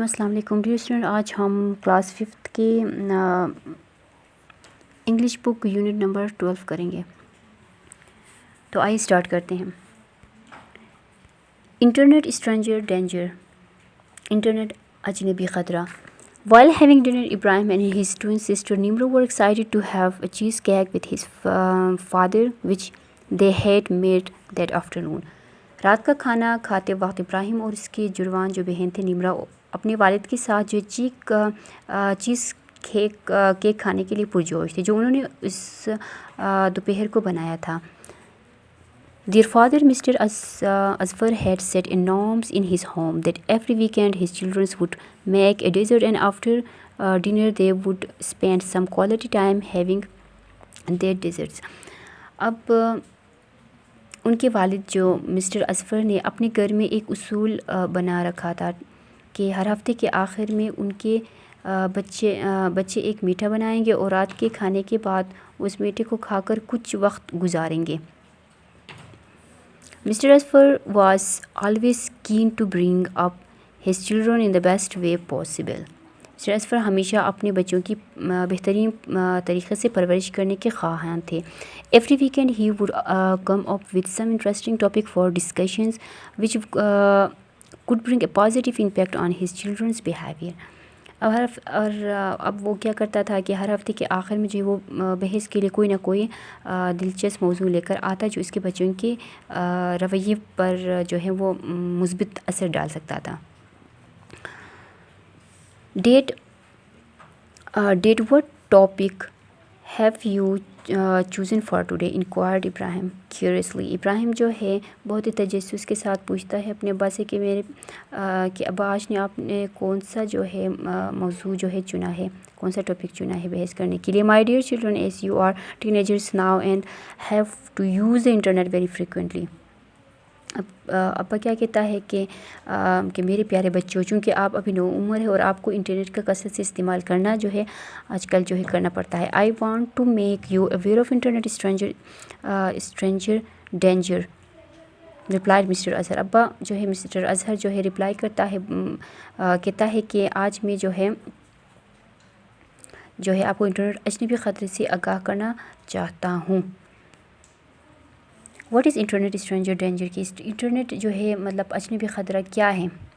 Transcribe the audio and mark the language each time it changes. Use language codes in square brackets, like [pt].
[ur] السلام علیکم dear student. آج ہم کلاس 5 کے انگلش بک یونٹ نمبر 12 کریں گے. تو آئیے اسٹارٹ کرتے ہیں. [en] Internet stranger danger. [ur] انٹرنیٹ اجنبی خطرہ. [en] While having dinner, Ibrahim and his twin sister Nimra were excited to have a cheesecake with his father, which they had made that afternoon. [ur] رات کا کھانا کھاتے وقت ابراہیم اور اس کی جڑواں جو بہن تھے نمرا اپنے والد کے ساتھ جو چیز کیک کھانے کے لیے پرجوش تھے جو انہوں نے اس دوپہر کو بنایا تھا. [en] Their father, Mr. Asfar, had set norms in his home that every weekend his children would make a dessert and after dinner they would spend some quality time having their desserts. [ur] اب ان کے والد جو mister اصفر نے اپنے گھر میں ایک اصول بنا رکھا تھا کہ ہر ہفتے کے آخر میں ان کے بچے ایک میٹھا بنائیں گے اور رات کے کھانے کے بعد اس میٹھے کو کھا کر کچھ وقت گزاریں گے. [en] Mr. Asfar was always keen to bring up his children in the best way possible. Mr. [ur] Asfar ہمیشہ اپنے بچوں کی بہترین طریقے سے پرورش کرنے کے خواہاں تھے. [en] Every weekend he would come up with some interesting topic for discussions which could bring a positive impact on his children's behavior. [ur] اب وہ کیا کرتا تھا کہ ہر ہفتے کے آخر میں جو وہ بحث کے لیے کوئی نہ کوئی دلچسپ موضوع لے کر آتا جو اس کے بچوں کے رویے پر جو ہے وہ مثبت اثر ڈال سکتا تھا. [en] Dad, what topic have you chosen for today? Inquired Ibrahim curiously. [ur] ابراہیم جو ہے بہت ہی تجسس کے ساتھ پوچھتا ہے اپنے ابا سے کہ ابا آج نے آپ نے کون سا جو ہے موضوع جو ہے چنا ہے, کون سا ٹاپک چنا ہے بحث کرنے کے لیے. [en] My dear children, as you are teenagers now and have to use the internet very frequently. [ur] ابا کیا کہتا ہے کہ میرے پیارے بچوں, چونکہ آپ ابھی نو عمر ہے اور آپ کو انٹرنیٹ کا کثرت سے استعمال کرنا جو ہے آج کل جو ہے کرنا پڑتا ہے. [en] I want to make you aware of internet stranger danger, replied Mr. Azhar. [ur] ابا جو ہے مسٹر اظہر جو ہے رپلائی کرتا ہے, کہتا ہے کہ آج میں جو ہے آپ کو انٹرنیٹ اجنبی خطرے سے آگاہ کرنا چاہتا ہوں. [en] what is internet stranger danger [ur] کی انٹرنیٹ جو ہے مطلب اجنبی خطرہ کیا ہے.